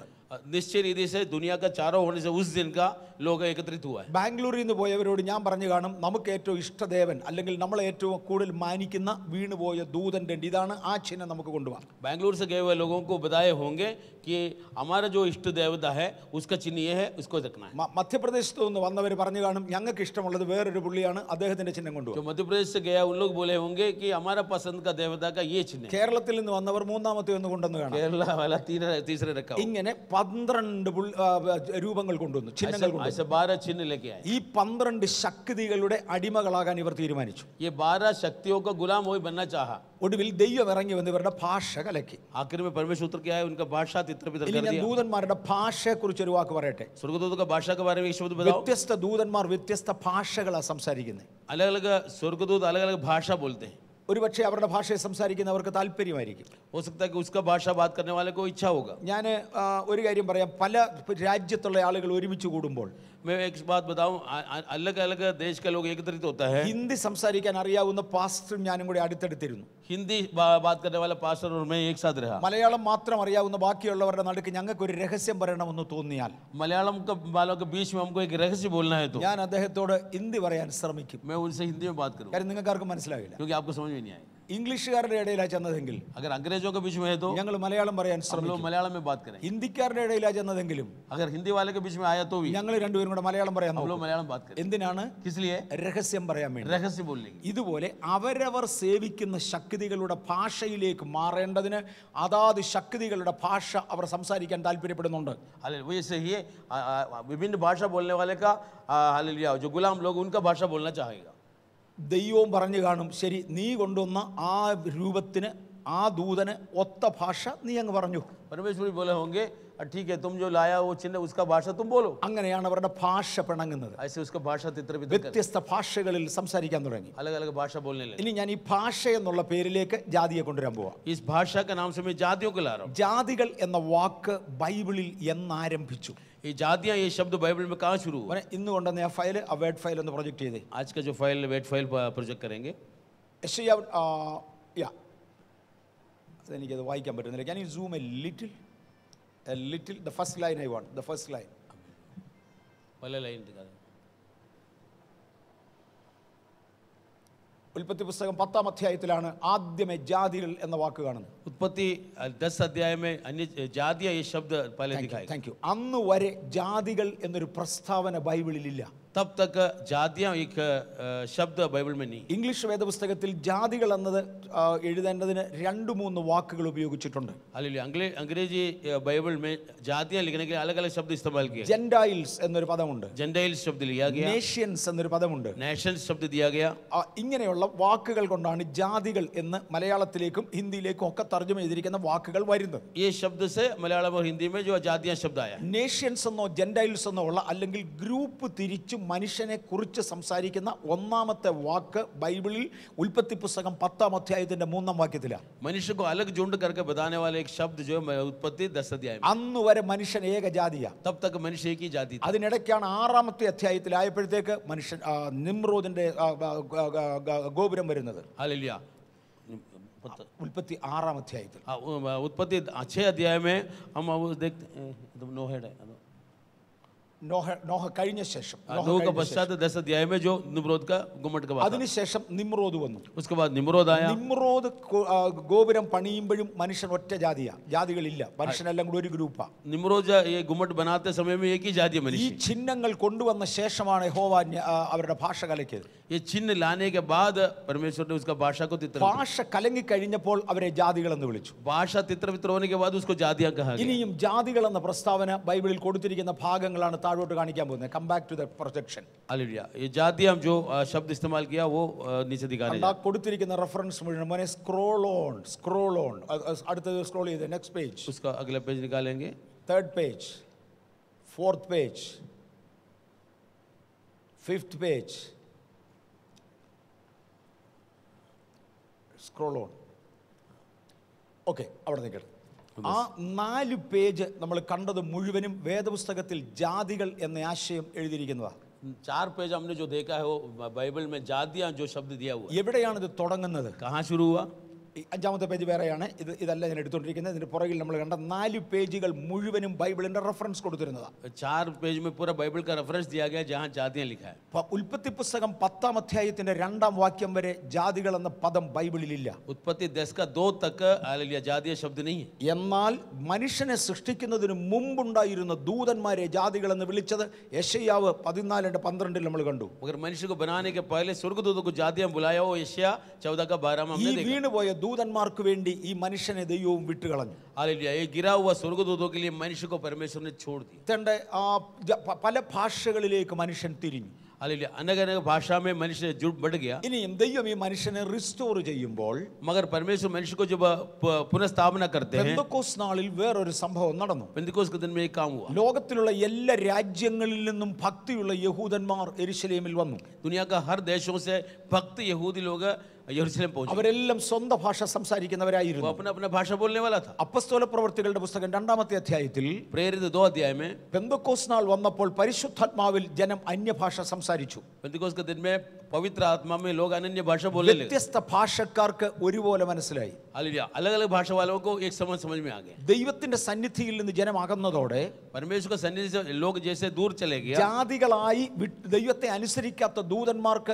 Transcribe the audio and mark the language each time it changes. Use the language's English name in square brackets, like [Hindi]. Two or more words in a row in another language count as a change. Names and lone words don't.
[Hindi] निश्चय रीति से दुनिया का चारों होने से उस दिन का लोग एकत्रित हुआ है. [Malayalam] ബാംഗ്ലൂരിൽ നിന്ന് പോയവരോട് ഞാൻ പറഞ്ഞു കാണും, നമുക്ക് ഏറ്റവും ഇഷ്ടദേവൻ അല്ലെങ്കിൽ നമ്മളെ ഏറ്റവും കൂടുതൽ മാനിക്കുന്ന വീണുപോയ ദൂതന്റെ ഇതാണ് ആ ചിഹ്നം നമുക്ക് കൊണ്ടുപോകാം. [Hindi] बैंगलोर से गए हुए लोगों को बताए होंगे कि हमारा जो इष्ट देवता है उसका चिन्ह ये है, उसको रखना है. [Malayalam] മധ്യപ്രദേശത്ത് നിന്ന് വന്നവർ പറഞ്ഞു കാണും, ഞങ്ങൾക്ക് ഇഷ്ടമുള്ളത് വേറൊരു പുള്ളിയാണ്, അദ്ദേഹത്തിന്റെ ചിഹ്നം [Hindi] जो [Malayalam] കൊണ്ടുപോകും. [Hindi] मध्य प्रदेश से गया उन लोग बोले होंगे कि हमारा पसंद का देवता का ये चिन्ह है. [Malayalam] കേരളത്തിൽ നിന്ന് വന്നവർ മൂന്നാമത്തെ ഒന്ന് കൊണ്ടുവന്ന് കാണാം. [Hindi] केरला वाला तीसरे रखा. [Malayalam] ഇങ്ങനെ 12 രൂപങ്ങൾ കൊണ്ടുവന്നു, ചിഹ്നങ്ങൾ കൊണ്ടുവന്നു. [Hindi] ऐसे 12 चिन्ह लेके आए. [Malayalam] ഈ 12 ശക്തികളുടെ അടിമകളാകാൻ ഇവർ തീരുമാനിച്ചു. [Hindi] ये 12 शक्तियों का गुलाम वही बनना चाहा. [Malayalam] ഒടുവിൽ ദൈവം ഇറങ്ങി വന്ന് ഇവരുടെ ഭാഷ കലക്കി. [Hindi] आखिर में परमेश्वर उतर के आए, उनका भाषा तितर बितर [Malayalam] ഇനി [Hindi] कर [Malayalam] ഞാൻ [Hindi] दिया. [Malayalam] ദൂതന്മാരുടെ ഭാഷയെ കുറിച്ച് ഒരു വാക്ക് പറയട്ടെ. [Hindi] स्वर्गदूतों का भाषा के बारे में एक शब्द बताओ. [Malayalam] വ്യത്യസ്ത ദൂതന്മാർ വ്യത്യസ്ത ഭാഷകളാണ് സംസാരിക്കുന്നത്. [Hindi] अलग अलग स्वर्गदूत अलग अलग भाषा बोलते हैं. [Malayalam] ഒരുപക്ഷെ അവരുടെ ഭാഷയെ സംസാരിക്കുന്നവർക്ക് താല്പര്യമായിരിക്കും. [Hindi] हो सकता है कि उसका भाषा बात करने वाले को इच्छा होगा. [Malayalam] ഞാൻ ഒരു കാര്യം പറയാം, പല രാജ്യത്തുള്ള ആളുകൾ ഒരുമിച്ച് കൂടുമ്പോൾ [Hindi] मैं एक बात बताऊं, अलग अलग देश के लोग एकत्रित होता है. [Malayalam] ഹിന്ദി സംസാരിക്കാൻ അറിയാവുന്ന പാസ്റ്ററും ഞാനും കൂടി അടുത്തടുത്തിരുന്നു. [Hindi] हिंदी बात करने वाला पास्टर और मैं एक साथ रहा. [Malayalam] മലയാളം മാത്രം അറിയാവുന്ന ബാക്കിയുള്ളവരുടെ നടുക്ക് ഞങ്ങൾക്ക് ഒരു രഹസ്യം പറയണമെന്ന് തോന്നിയാൽ [Hindi] मलयालम के वालों के बीच में हमको एक रहस्य बोलना है तो [Malayalam] ഞാൻ അദ്ദേഹത്തോട് ഹിന്ദി പറയാൻ ശ്രമിക്കും. [Hindi] मैं उनसे हिंदी में बात करूं, [Malayalam] കാര്യം നിങ്ങൾക്ക് ആർക്കും മനസ്സിലാവില്ല. [Hindi] क्योंकि आपको समझ में नहीं आएगा. [Malayalam] ഇംഗ്ലീഷുകാരുടെ ഇടയിലാണ് ചെന്നതെങ്കിൽ [Hindi] अगर अंग्रेजों के बीच में है तो [Malayalam] ഞങ്ങൾ മലയാളം പറയാൻ [Hindi] हम लोग [Malayalam] ശ്രമിക്കും. [Hindi] मलयालम में बात करें. [Malayalam] ഹിന്ദിക്കാരുടെ ഇടയിലാണ് ചെന്നതെങ്കിലും [Hindi] अगर हिंदी वाले के बीच में आया तो भी [Malayalam] ഞങ്ങൾ രണ്ടുപേരും കൂടെ മലയാളം പറയാൻ [Hindi] हम लोग [Malayalam] നോക്കും. [Hindi] मलयालम बात करें. [Malayalam] എന്തിനാണ്? [Hindi] किस लिए? [Malayalam] രഹസ്യം പറയാൻ വേണ്ടി. [Hindi] रहस्य बोलने की. [Malayalam] ഇതുപോലെ അവരവർ സേവിക്കുന്ന ശക്തികളുടെ ഭാഷയിലേക്ക് മാറേണ്ടതിന് അതാത് ശക്തികളുടെ ഭാഷ അവർ സംസാരിക്കാൻ താല്പര്യപ്പെടുന്നുണ്ട്. [Hindi] हालेलुया. वैसे ही विभिन्न भाषा बोलने वाले का हालेलुया जो गुलाम लोग उनका भाषा बोलना चाहेगा. [Malayalam] ദൈവവും പറഞ്ഞു കാണും, ശരി, നീ കൊണ്ടുവന്ന ആ രൂപത്തിന് ആ ദൂതന് ഒത്ത ഭാഷ നീ അങ്ങ് പറഞ്ഞു. [Hindi] परमेश्वर बोले होंगे ठीक है, तुम जो लाया वो चिन्ह उसका भाषा तुम बोलो. [Malayalam] അങ്ങനെയാണ് അവരുടെ ഭാഷ പിണങ്ങുന്നത്. [Hindi] ऐसे उसका भाषा तितर बितर कर [Malayalam] വ്യത്യസ്ത ഭാഷകളിൽ സംസാരിക്കാൻ തുടങ്ങി. [Hindi] अलग अलग भाषा बोलने लगे. [Malayalam] ഇനി ഞാൻ ഈ ഭാഷ എന്നുള്ള പേരിലേക്ക് ജാതിയെ കൊണ്ടുവരാൻ പോവാം. [Hindi] इस भाषा का नाम से मैं जातियों को ला रहा हूँ. [Malayalam] ജാതികൾ എന്ന വാക്ക് ബൈബിളിൽ എന്നാരംഭിച്ചു? [Hindi] ये जातियाँ, ये शब्द बाइबल में कहाँ शुरू हुआ? [Malayalam] ഇന്ന് കൊണ്ടുവന്ന ആ ഫയൽ, ആ [English] word file [Malayalam] ഒന്ന് പ്രൊജക്ട് ചെയ്തേ. [Hindi] आज का जो [English] file wet file project [Hindi] करेंगे. [Malayalam] അതെനിക്കത് വായിക്കാൻ പറ്റുന്നില്ല. [English] Can you zoom a little the first line I want, the first line. [Hindi] पहले लाइन दिखा दे. [Malayalam] ഉൽപ്പത്തി പുസ്തകം 10-ാം അധ്യായത്തിലാണ് ആദ്യമേ ജാതികൾ എന്ന വാക്ക് കാണുന്നത്. [Hindi] उत्पत्ति 10 अध्याय में अन्य जातियाँ ये शब्द पहले दिखाएगा. [English] Thank you. [Malayalam] അന്ന് വരെ ജാതികൾ എന്നൊരു പ്രസ്താവന ബൈബിളിൽ ഇല്ല. [Hindi] तब तक जातियां एक शब्द बाइबल में नहीं। [Malayalam] ഇംഗ്ലീഷ് വേദപുസ്തകത്തിൽ ജാതികൾ എന്നത് എഴുതേണ്ടതിന് 2-3 വാക്കുകൾ ഉപയോഗിച്ചിട്ടുണ്ട്. [Hindi] हालेलुया। अंग्रेजी बाइबल में जातियां लिखने के लिए अलग अलग शब्द इस्तेमाल किए। [Malayalam] ജെന്റൈൽസ് എന്നൊരു പദമുണ്ട്, [Hindi] जेंटाइल्स शब्द लिया गया, [Malayalam] നേഷ്യൻസ് എന്നൊരു പദമുണ്ട്. [Hindi] नेशंस शब्द दिया गया। [Malayalam] ഇങ്ങനെയുള്ള വാക്കുകൾ കൊണ്ടാണ് ജാതികൾ എന്ന് മലയാളത്തിലേക്കും ഹിന്ദിയിലേക്കും ഒക്കെ തർജ്ജമ ചെയ്തിരിക്കുന്ന വാക്കുകൾ വരുന്നത്. [Hindi] ये शब्द से मलयालम और हिंदी में जो जातियां शब्द आया। [Malayalam] നേഷ്യൻസ് എന്നോ ജെന്റൈൽസ് എന്നോ ഉള്ള അല്ലെങ്കിൽ ഗ്രൂപ്പ് തിരിച്ച് മനുഷ്യനെ കുറിച്ച് സംസാരിക്കുന്ന ഒന്നാമത്തെ വാക്ക് ബൈബിളിൽ ഉൽപ്പത്തി പുസ്തകം 10-ാം അധ്യായത്തിന്റെ 3-ാം വാക്യത്തിലാണ്. [Hindi] मनुष्य को अलग झुंड करके बताने वाले एक शब्द जो उत्पत्ति 10 अध्याय में। [Malayalam] അന്ന് വരെ മനുഷ്യൻ ഏകജാതിയാ. [Hindi] तब तक मनुष्य एक ही जाति था। [Malayalam] അതിനിടയ്ക്കാണ് 6-ാമത്തെ അധ്യായത്തിലായപ്പോഴത്തേക്ക് മനുഷ്യൻ നിമ്രോദിന്റെ ഗോപുരം വരുന്നത്. [Hindi] हालेलुया। [Malayalam] ഉൽപ്പത്തി 6-ാം അധ്യായത്തിൽ. [Hindi] उत्पत्ति 6 अध्याय में हम देखते नोहेड है, [Malayalam] നോഹ കഴിഞ്ഞ ശേഷം, [Hindi] नूह का पश्चात 10 अध्याय में जो निम्रोद का गुम्मट का बात। [Malayalam] അതിനുശേഷം നിമ്രോദ് വന്നു. [Hindi] उसके बाद निम्रोद आया। [Malayalam] നിമ്രോദ് ഗോപുരം പണിയുമ്പോഴും മനുഷ്യൻ ഒറ്റ ജാതിയാ, ജാതികളില്ല, മനുഷ്യനെല്ലാം കൂടി ഒരു ഗ്രൂപ്പാ. [Hindi] निम्रोद ये गुम्मट बनाते समय में एक ही जाति है [Malayalam] ഈ [Hindi] मनुष्य। [Malayalam] ചിഹ്നങ്ങൾ കൊണ്ടുവന്ന ശേഷമാണ് യഹോവ അവരുടെ ഭാഷ കലക്കിയത്. [Hindi] ये चिन्ह लाने के बाद परमेश्वर ने उसका भाषा को तितर, [Malayalam] ഭാഷ കലങ്ങി കഴിഞ്ഞപ്പോൾ അവരെ ജാതികൾ എന്ന് വിളിച്ചു. [Hindi] भाषा तितर वितर होने के बाद उसको जातियां कहा गया। [Malayalam] ഇനിയും ജാതികൾ എന്ന പ്രസ്താവന ബൈബിളിൽ കൊടുത്തിരിക്കുന്ന ഭാഗങ്ങളാണ് താഴോട്ട് കാണിക്കാൻ പോകുന്നത്. [English] Come back to the projection. [Hindi] हालेलुया। ये जातियां जो शब्द इस्तेमाल किया वो नीचे दिखा रहे हैं। [Malayalam] കൊടുത്തിരിക്കുന്ന റെഫറൻസ് മുഴുവൻ മോനെ [English] scroll on [Malayalam] അടുത്തത് സ്ക്രോൾ ചെയ്ത് [English] next page. [Hindi] उसका अगला पेज निकालेंगे। [Malayalam] 3rd പേജ്, 4th പേജ്, 5th പേജ്. [English] Scroll on. [Malayalam] ഓക്കെ, അവിടെ നിൽക്കട്ടെ. ആ 4 പേജ് നമ്മൾ കണ്ടത് മുഴുവനും വേദപുസ്തകത്തിൽ ജാതികൾ എന്ന ആശയം എഴുതിയിരിക്കുന്നതാണ്. [Hindi] 4 पेज हमने जो देखा है वो बाइबल में जातियां जो शब्द दिया हुआ है। [Malayalam] എവിടെയാണ് ഇത് തുടങ്ങുന്നത്? [Hindi] कहाँ शुरू हुआ? [Malayalam] 5ാമത്തെ പേജ് വേറെയാണ്. ഇതല്ല ഞാൻ എടുത്തുകൊണ്ടിരിക്കുന്നത്. ഇതിന് പുറകിൽ നമ്മൾ കണ്ട 4 പേജുകൾ മുഴുവനും ബൈബിളിന്റെ റെഫറൻസ് കൊടുത്തിരുന്നതാണ്. [Hindi] 4 पेज में पूरा बाइबल का रेफरेंस दिया गया जहाँ जातियां लिखा है। [Malayalam] ഉൽപ്പത്തി പുസ്തകം 10-ാം അധ്യായത്തിന്റെ 2-ാം വാക്യം വരെ ജാതികൾ എന്ന പദം ബൈബിളിലില്ല. [Hindi] उत्पत्ति 10 का 2 तक हालेलुया जातीय शब्द नहीं है। [Malayalam] എന്നാൽ മനുഷ്യനെ സൃഷ്ടിക്കുന്നതിന് മുമ്പുണ്ടായിരുന്ന ദൂതന്മാരെ ജാതികൾ എന്ന് വിളിച്ചത് യെശയ്യാവ് 14:12 നമ്മൾ കണ്ടു. [Hindi] मगर मनुष्य को बनाने के पहले स्वर्गदूतों को जातियां बुलाया हो यशायाह 14 का 12 में [Malayalam] ഈ [Hindi] हमने देखा। [Malayalam] വീണുപോയ ദൂതന്മാർക്ക് വേണ്ടി ഈ മനുഷ്യനെ ദൈവവും വിട്ടുകളഞ്ഞു. [Hindi] हालेलुया। ये गिरा हुआ स्वर्गदूतों के लिए मनुष्य को परमेश्वर ने छोड़ दिया। [Malayalam] പല ഭാഷകളിലേക്ക് മനുഷ്യൻ തിരിഞ്ഞു. [Hindi] हालेलुया। अनेक अनेक भाषा में मनुष्य जुड़ बढ़ गया। [Malayalam] ഇനിയും ദൈവം ഈ മനുഷ്യനെ റിസ്റ്റോർ ചെയ്യുമ്പോൾ [Hindi] मगर परमेश्वर मनुष्य को जब पुनर्स्थापना करते हैं, [Malayalam] പെന്തക്കോസ്ത് നാളിൽ വേറൊരു സംഭവം നടന്നു. [Hindi] पेंतिकोस्त के दिन में एक काम हुआ। [Malayalam] ലോകത്തിലുള്ള എല്ലാ രാജ്യങ്ങളിൽ നിന്നും ഭക്തിയുള്ള യഹൂദന്മാർ യെരുശലേമിൽ വന്നു. [Hindi] दुनिया का हर देशों से भक्त यहूदी लोग यरूशलेम पहुंचे। [Malayalam] അവരെല്ലാം സ്വന്തം ഭാഷ [Hindi] वो [Malayalam] സംസാരിക്കുന്നവരായിരുന്നു. [Hindi] अपना अपना भाषा बोलने वाला था। [Malayalam] അപ്പസ്തോല പ്രവൃത്തികളുടെ പുസ്തകം 2-ാമത്തെ അധ്യായത്തിൽ [Hindi] प्रेरित 2 अध्याय में [Malayalam] പെന്തക്കോസ്ത് നാൾ വന്നപ്പോൾ പരിശുദ്ധാത്മാവിൽ ജനം അന്യഭാഷ സംസാരിച്ചു. [Hindi] पेंतिकोस्त के दिन में पवित्र आत्मा में लोग अनन्य भाषा बोलने लगे। [Malayalam] വ്യത്യസ്ത ഭാഷക്കാർക്ക് ഒരുപോലെ മനസ്സിലായി. [Hindi] हालेलुया। अलग अलग भाषा वालों को एक समझ में आ गया। [Malayalam] ദൈവത്തിന്റെ സന്നിധിയിൽ നിന്ന് ജനം അകന്നതോടെ [Hindi] परमेश्वर का सन्निधि से लोग जैसे दूर चले गया, [Malayalam] ജാതികളായി ദൈവത്തെ അനുസരിക്കാത്ത ദൂതന്മാർക്ക്